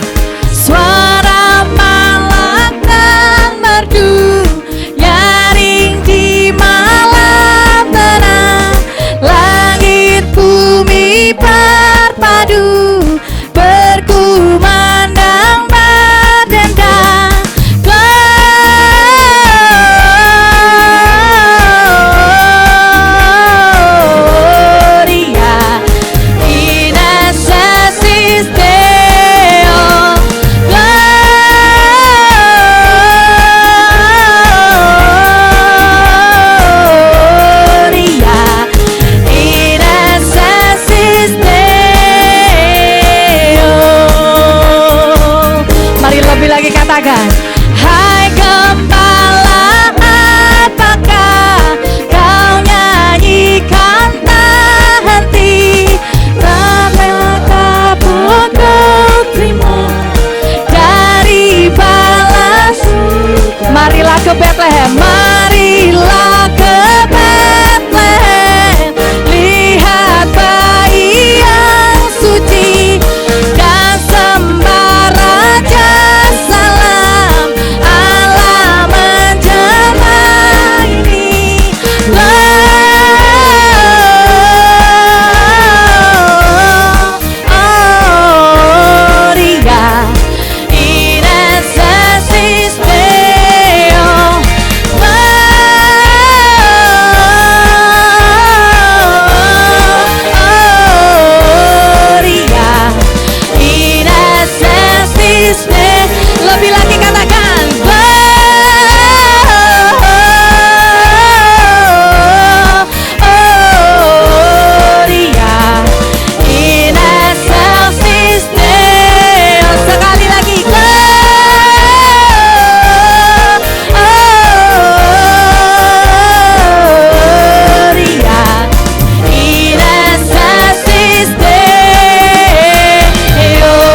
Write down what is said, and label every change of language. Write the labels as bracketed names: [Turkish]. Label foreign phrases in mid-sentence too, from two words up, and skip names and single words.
[Indonesian] Suara malaikat merdu nyaring di malam tenang, langit bumi berpadu berkumandang berdendang. [Latin] Gloria in excelsis Deo, Gloria in excelsis Deo. [Indonesian] Mari lebih lagi katakan, hai gembala, apakah kau nyanyikan tak henti, ramailah kabut kau terima dari balas. Marilah ke Bethlehem, marilah ke Bethlehem, lihat bayi yang suci dan sembah Raja Salam. Allah menjelma ini. [Latin] Gloria in excelsis Deo, Gloria in excelsis Deo. [Indonesian] Lebih lagi katakan [Latin] Gloria in excelsis Deo. [Indonesian] Sekali lagi [Latin] Gloria in excelsis Deo.